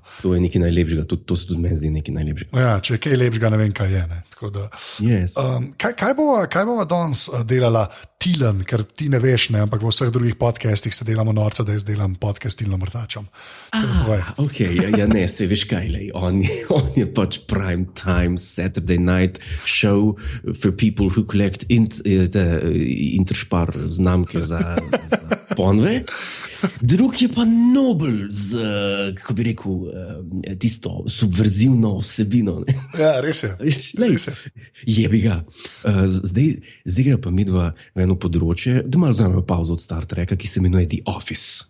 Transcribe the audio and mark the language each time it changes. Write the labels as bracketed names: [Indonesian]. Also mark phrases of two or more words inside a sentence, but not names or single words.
[Slovenian] To je nekaj najlepšega, to se tudi meni zdi nekaj najlepšega. Ja, če je kaj lepšega, ne vem, kaj je. Ne. Tako da, yes. Kaj bova danes delala Tilen, ker ti ne veš, ne, ampak v vseh drugih podcastih se delamo norca, da jaz delam podcast Tilno Mrtačom. Ok, ja ne, se veš kaj, lej, on je pač [English] prime time Saturday night show for people who collect [Slovenian] interspar znamke za ponve. Drug je pa Nobel z, kako bi rekel, tisto subverzivno vsebino. Ne? Ja, res je. Jebi ga. Zdaj gre pa midva v eno področje, da malo vzamemo pauzo od Star Treka, ki se imenuje The Office.